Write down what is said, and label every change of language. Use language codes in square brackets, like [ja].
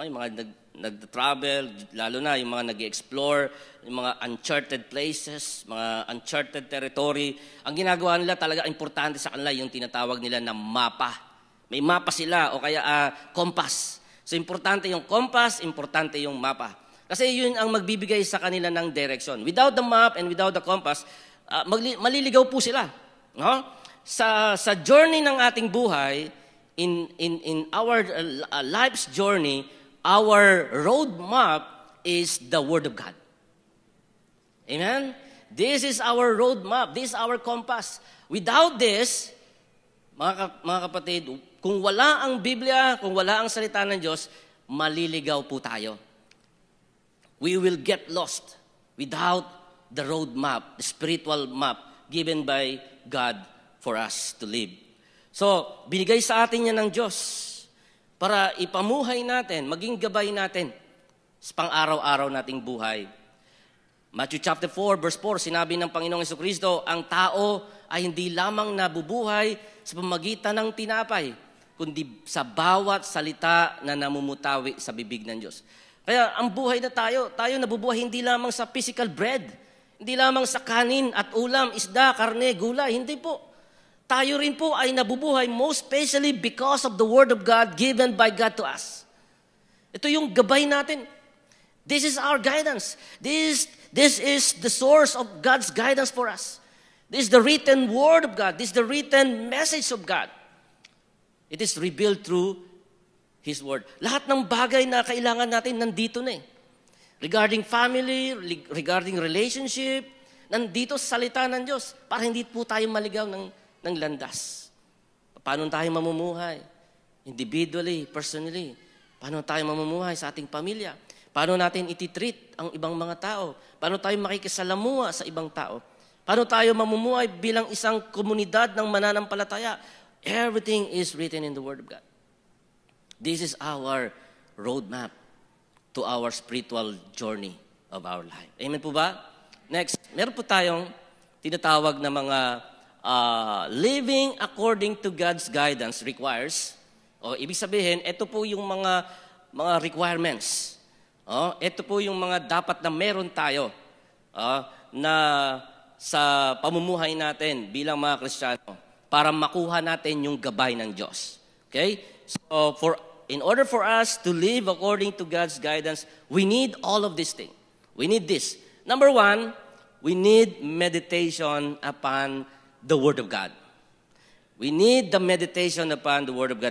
[tl] Yung mga nag-travel, lalo na yung mga nag-explore, yung mga uncharted places, mga uncharted territory, ang ginagawa nila talaga importante sa kanila yung tinatawag nila na mapa. May mapa sila o kaya compass. So importante yung compass, importante yung mapa. Kasi yun ang magbibigay sa kanila ng direction. [en] Without the map and without the compass, [tl] maliligaw po sila. No? Sa journey ng ating buhay, [en] in our life's journey, our roadmap is the Word of God. Amen? This is our roadmap. This is our compass. Without this, [tl] mga kapatid, kung wala ang Biblia, kung wala ang salita ng Diyos, maliligaw po tayo. [en] We will get lost without the roadmap, the spiritual map given by God for us to live. [tl] So, binigay sa atin yan ng Diyos para ipamuhay natin, maging gabay natin sa pang-araw-araw nating buhay. Matthew chapter 4, verse 4, sinabi ng Panginoong Jesucristo, ang tao ay hindi lamang nabubuhay sa pamagitan ng tinapay, kundi sa bawat salita na namumutawi sa bibig ng Diyos. Kaya ang buhay na tayo nabubuhay hindi lamang sa physical bread, hindi lamang sa kanin at ulam, isda, karne, gulay, hindi po. Tayo rin po ay nabubuhay [en] most especially because of the Word of God given by God to us. [tl] Ito yung gabay natin. [en] This is our guidance. This is the source of God's guidance for us. This is the written Word of God. This is the written message of God. It is revealed through His Word. [tl] Lahat ng bagay na kailangan natin nandito na eh. Regarding family, regarding relationship, nandito sa salita ng Diyos para hindi po tayo maligaw ng landas. Paano tayo mamumuhay? [en] Individually, personally. [tl] Paano tayo mamumuhay sa ating pamilya? Paano natin ititreat ang ibang mga tao? Paano tayo makikisalamuha sa ibang tao? Paano tayo mamumuhay bilang isang komunidad ng mananampalataya? [en] Everything is written in the Word of God. This is our roadmap to our spiritual journey of our life. [tl] Amen po ba? Next, meron po tayong tinatawag na mga [en] living according to God's guidance requires. [tl] Ibig sabihin, ito po yung mga requirements. Ito po yung mga dapat na meron tayo na sa pamumuhay natin bilang mga Kristiyano para makuha natin yung gabay ng Diyos. Okay? [en] So, in order for us to live according to God's guidance, we need all of these things. We need this. Number one, we need meditation upon the Word of God. We need the meditation upon the Word of God.